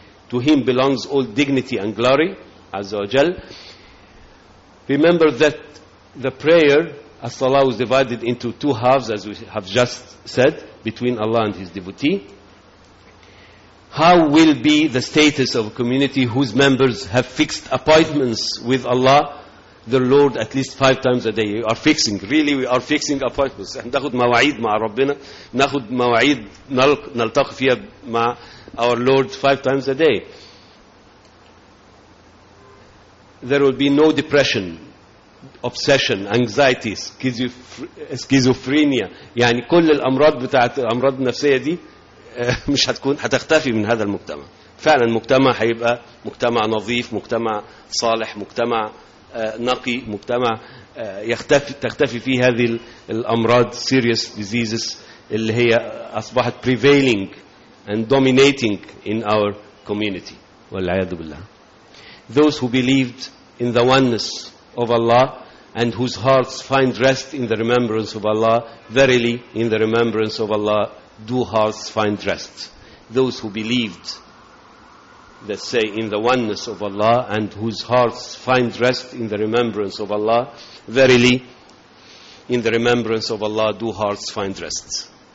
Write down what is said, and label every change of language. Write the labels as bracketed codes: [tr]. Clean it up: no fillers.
[en] To Him belongs all dignity and glory, Azza wa Jal. Remember that the prayer, As-salah, was divided into 2 halves, as we have just said, between Allah and His devotee. How will be the status of a community whose members have fixed appointments with Allah, their Lord, at least 5 times a day? We are fixing. Really, we are fixing appointments. [ar] نأخذ مواعيد مع ربنا، نأخذ مواعيد نلتقي فيها مع [en] our Lord [ar] 5 times a day. [en] There will be no depression, obsession, anxiety, schizophrenia. [ar] يعني كل الأمراض بتاعت الأمراض النفسية دي مش هتكون، هتختفي من هذا المجتمع. فعلا مجتمع هيبقى مجتمع نظيف، مجتمع صالح، مجتمع نقي، مجتمع تختفي فيه هذه الأمراض [en] serious diseases [ar] اللي هي أصبحت [en] prevailing and dominating in our community. [ar] والعياذ بالله. [en] Those who believed in the oneness of Allah and whose hearts find rest in the remembrance of Allah, verily in the remembrance of Allah do hearts find rest. Those who believed, let's say, in the oneness of Allah and whose hearts find rest in the remembrance of Allah, verily in the remembrance of Allah do hearts find rest.